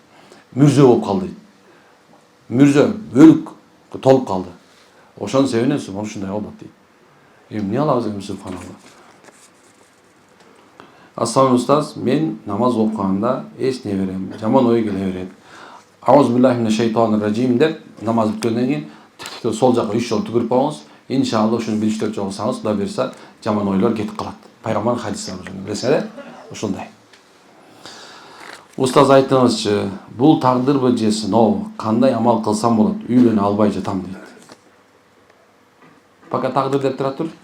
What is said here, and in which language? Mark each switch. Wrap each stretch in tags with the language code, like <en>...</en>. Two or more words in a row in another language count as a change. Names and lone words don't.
<ky>Мүрзө болуп калды дейт. Мүрзө өлүк толуп калды. Ошонун себебинен ушундай болот дейт. Эми эмне алабыз эми субханалла. Ассалам устаз, мен намаз окуганда эсне берем, жаман ой келе берет.</ky> <ar>أعوذ بالله من الشيطان الرجيم</ar> <ky>деп намаз бүткөндөн кийин сол жака 3 жолу түкүрүп коюңуз. Иншалла ушуну 1-4 жолу кылсаңыз, Кудай буйрса, жаман ойлор кетип калат. Пайгамбар хадистер билесиңер, ушундай. Устаз айтыңызчы, бул тагдырбы же сыноо? Кандай амал кылсам болот? Үйлөнө албай жатам дейт. Пока тагдыр деп тура тур.</ky>